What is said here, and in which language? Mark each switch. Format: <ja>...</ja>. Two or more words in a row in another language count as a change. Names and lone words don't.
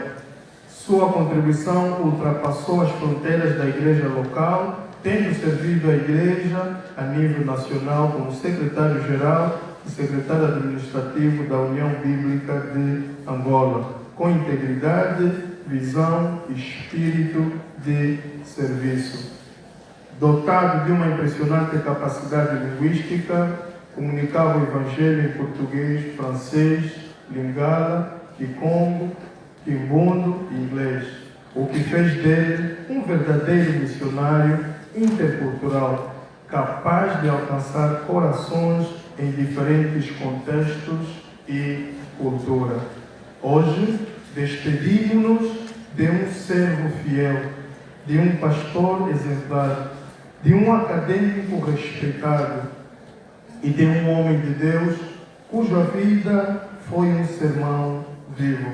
<pt>Sua contribuição ultrapassou as fronteiras da igreja local, tendo servido a igreja a nível nacional como secretário-geral e secretário administrativo da União Bíblica de Angola, com integridade, visão e espírito de serviço. Dotado de uma impressionante capacidade linguística, comunicava o Evangelho em português, francês, lingala, kikongo, quimbundo e inglês, o que fez dele um verdadeiro missionário intercultural, capaz de alcançar corações em diferentes contextos e cultura. Hoje, despedimos-nos de um servo fiel, de um pastor exemplar, de um acadêmico respeitado, e de um homem de Deus, cuja vida foi um sermão vivo.</pt>